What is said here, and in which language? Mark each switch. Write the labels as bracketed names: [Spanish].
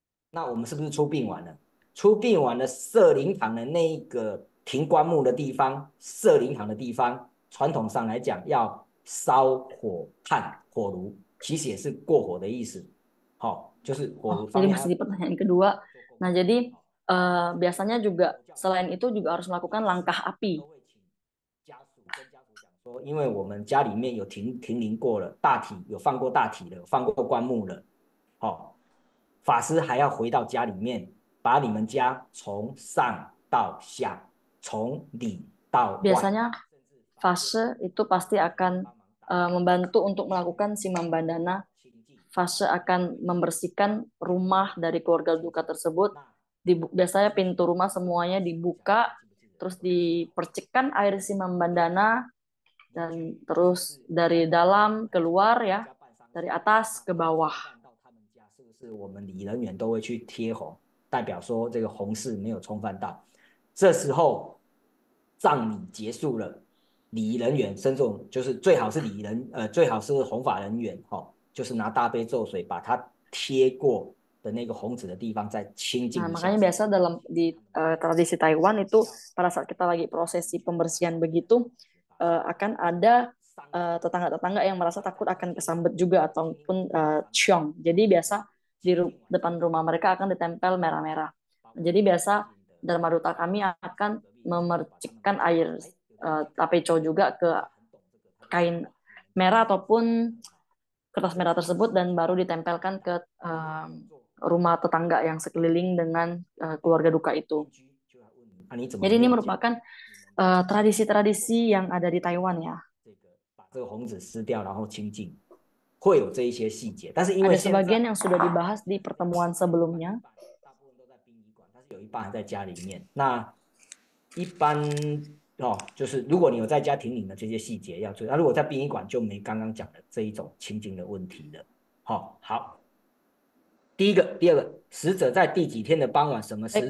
[Chinese] 那我们是不是出殡完了？出殡完了，设灵堂的那一个停棺木的地方，设灵堂的地方，传统上来讲要烧火炭火炉，其实也是过火的意思。好，就是火炉方 [Indonesian] Jadi [Chinese] 面 [Indonesian] masih di pertanyaan kedua. Nah, jadi biasanya juga selain itu juga harus melakukan langkah api. [Chinese] 家属跟家属讲说，因为我们家里面有停灵过了，大体有放过大体了，有放过棺木了，好，法师还要回到家里面，把你们家从上到下，从里到外， [Indonesian] Biasanya fase itu pasti akan membantu untuk melakukan Simambandana. Fase akan membersihkan rumah dari keluarga duka tersebut. Biasanya pintu rumah semuanya dibuka, terus dipercikkan air Simambandana, dan terus dari dalam keluar ya, dari atas ke bawah. [Chinese] 是不是我们礼人员都会去贴红，代表说这个红事没有冲犯到。这时候葬礼结束了，礼仪人员甚至就是最好是最好是弘法人员就是拿大悲咒水把它贴过的那个红纸的地方再清净 [Indonesian] Nah, [Chinese] 一下。 [Indonesian] makanya biasa di tradisi Taiwan itu pada saat kita lagi prosesi pembersihan begitu akan ada tetangga-tetangga yang merasa takut akan kesambet juga ataupun ciong. Jadi biasa di depan rumah mereka akan ditempel merah-merah. Jadi biasa Dharma Duta kami akan memercikkan air tapeco juga ke kain merah ataupun kertas merah tersebut dan baru ditempelkan ke rumah tetangga yang sekeliling dengan keluarga duka itu. Jadi ini merupakan tradisi-tradisi yang ada di Taiwan ya. [Chinese] 把这个红纸撕掉，然后清净，会有这一些细节。但是因为 [Indonesian] Ada sebagian yang sudah dibahas di pertemuan sebelumnya. [Chinese] 大部分都在殡仪馆，但是有一半还在家里面。那一般就是如果你有在家庭领的这些细节要注意，那如果在殡仪馆就没刚刚讲的这一种清净的问题了。好，第二个，死者在第几天的傍晚，什么时辰？